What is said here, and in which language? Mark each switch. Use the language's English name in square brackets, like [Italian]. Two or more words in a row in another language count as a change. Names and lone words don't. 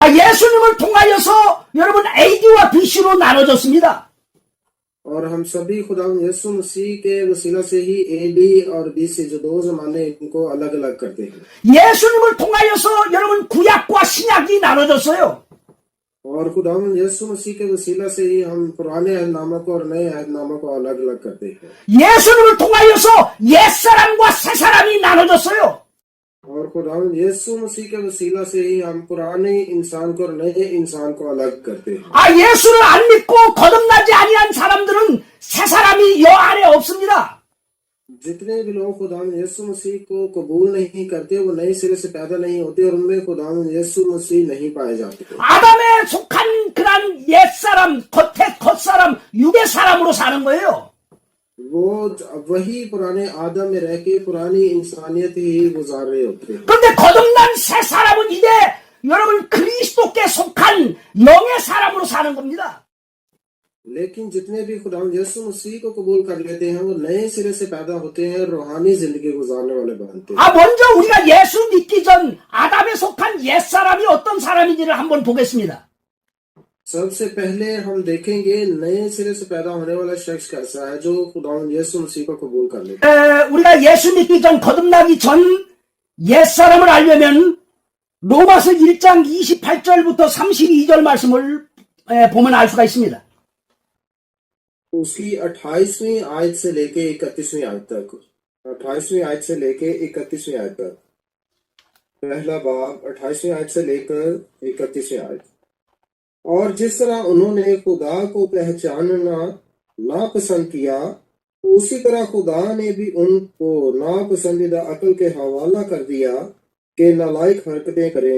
[Korean] 예수님을 통하여서 여러분 AD와 BC로 나눠졌습니다. [Urdu] اور ہم سبھی خدا یسوع مسیح کے وسیلہ سے ہی اے ڈی اور بی سے جو دو زمانے ان کو الگ الگ کرتے ہیں. [Korean] 예수님을 통하여서 여러분 구약과 신약이 나눠졌어요. [Urdu] اور خدا یسوع مسیح کے وسیلہ سے ہی ہم پرانے عہدنامہ کو اور نئے عہدنامہ کو الگ الگ کرتے ہیں. [Korean] 예수님을 통하여서 옛사람과 새사람이 나눠졌어요. [Urdu] اور خدا یسوع مسیح کے وسیلہ سے ہی ہم پرانے انسان کو اور نئے انسان کو الگ کرتے ہیں. [Korean] 예수를 안 믿고 거듭나지 아니한 사람들은 새사람이 여 안에 없습니다. [Urdu] جتنے بھی لوگ خدا یسوع مسیح کو قبول نہیں کرتے وہ نئے سرے سے پیدا نہیں ہوتے اور ان میں خدا یسوع مسیح نہیں پائے جاتے. [Korean] 아담에 속한 그런 옛사람, 겉의 겉사람, 육의 사람으로 사는 거예요. [Urdu] وہ وہی پرانے آدم میں رہ کے پرانی انسانیت ہی گزار رہے ہوتے ہیں. [Korean] 그런데 거듭난 새 사람은 이제 여러분 그리스도께 속한 영의 사람으로 사는 겁니다. [Urdu] لیکن جتنے بھی خدا یسوع مسیح کو قبول کر لیتے ہیں وہ نئے سرے سے پیدا ہوتے ہیں، روحانی زندگی گزارنے والے بنتے ہیں. [Korean] 먼저 우리가 예수 믿기 전 아담에 속한 옛사람이 어떤 사람인지를 한번 보겠습니다. [Urdu] سب سے پہلے ہم دیکھیں گے نئے سرے سے پیدا ہونے والا شخص کیسا ہے جو خدا یسوع مسیح کو قبول کر لیتا ہے. [Korean] 우리가 예수 믿기 전 거듭나기 전 옛사람을 알려면 로마서 1장 28절부터 32절 말씀을 보면 알 수가 있습니다. [Urdu] اس کی 28ویں آیت سے لے کے 31ویں آیت تک، 28ویں آیت سے لے کے 31ویں آیت تک، پہلا باب 28ویں آیت سے لے کر 31ویں آیت. اور جس طرح انہوں نے خدا کو پہچاننا ناپسند کیا اسی طرح خدا نے بھی ان کو ناپسندیدہ عقل کے حوالہ کر دیا کہ نالائق حرکتیں کریں.